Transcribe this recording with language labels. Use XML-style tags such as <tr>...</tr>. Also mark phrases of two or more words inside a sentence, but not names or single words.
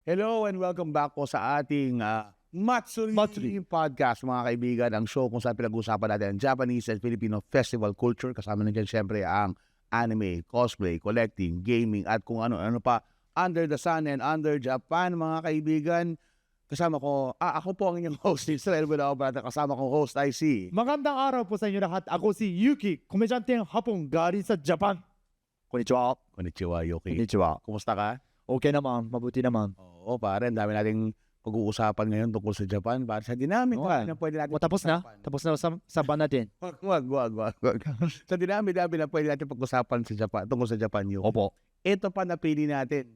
<en>Hello and welcome back</en> <tl>po sa ating Matsuri Podcast, mga kaibigan. Ang show kung saan pinag-uusapan natin ang</tl> <en>Japanese and Filipino festival culture.</en> <tl>Kasama na dyan syempre ang anime, cosplay, collecting, gaming at kung ano-ano pa</tl> <en>under the sun and under Japan,</en> <tl>mga kaibigan. Kasama ko, ako po ang inyong host, Israel Budaobrata. Kasama kong host ay si... Magandang araw po sa inyo lahat. Ako si Yuki, komedyanteng Hapon galing sa Japan. Konnichiwa. Konnichiwa, Yuki. Konnichiwa. Kumusta ka? Okay naman, mabuti naman. Oo, pare, ang dami nating pag-uusapan ngayon tungkol sa Japan. Para sa dinamit na pwede natin Tapos na? Tapos na sa ban natin? Wag. Sa dinamit na pwede natin pag-usapan sa Japan, tungkol sa Japan yun. Opo. Ito pa napili natin.</tl>